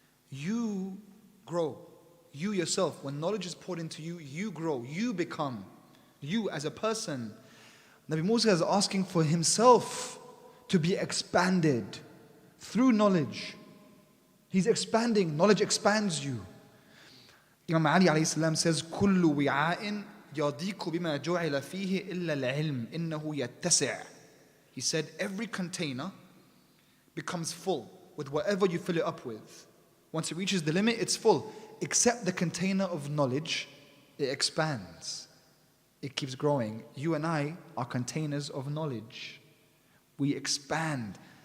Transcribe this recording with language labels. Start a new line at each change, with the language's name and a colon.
English: You grow. You yourself, when knowledge is poured into you, you grow. You become. You as a person. Nabi Musa is asking for himself to be expanded through knowledge. He's expanding. Knowledge expands you. Imam Ali alayhi salam says,
Arabic: كُلُّ وِعَاءٍ يَضِيقُ بِمَا جُعِلَ فِيهِ إِلَّا الْعِلْمِ إِنَّهُ يَتَّسِعُ.
English: He said, every container becomes full with whatever you fill it up with. Once it reaches the limit, it's full. Except the container of knowledge, it expands. It keeps growing. You and I are containers of knowledge. We expand.